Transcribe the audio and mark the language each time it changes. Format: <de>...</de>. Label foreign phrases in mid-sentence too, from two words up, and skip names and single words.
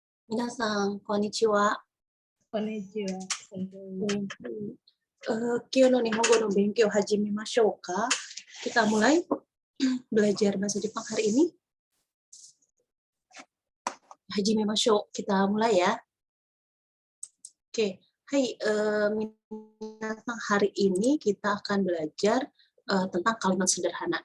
<ja>皆さん、こんにちは。こんにちは。今日の日本語の勉強始めましょうか.</ja> <id>Kita mulai belajar bahasa Jepang hari ini. Hajimemashou. Kita mulai ya. Oke.</id> <ja>はい、皆さん,</ja> <id>hari ini kita akan belajar tentang kalimat sederhana.</id>